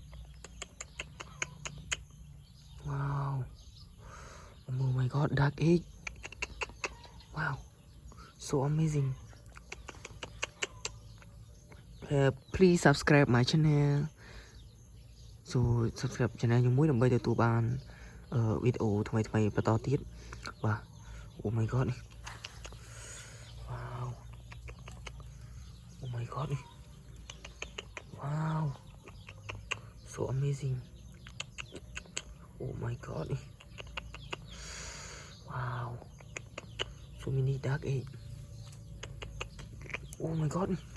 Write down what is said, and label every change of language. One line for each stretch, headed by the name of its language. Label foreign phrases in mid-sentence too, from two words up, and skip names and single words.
English: Wow. Oh my god, dark egg. Wow. So amazing. Please subscribe my channel. So subscribe channel
Khmer: ខ្ញុំមួយដើម្បីទទួលបានវីដេអូថ្មីបន្តទៀតបាទ
English: Oh my god នេះ Wow Oh my god នេះ Wow So amazing Oh my god នេះ Wow So many dark egg Oh my god នេះ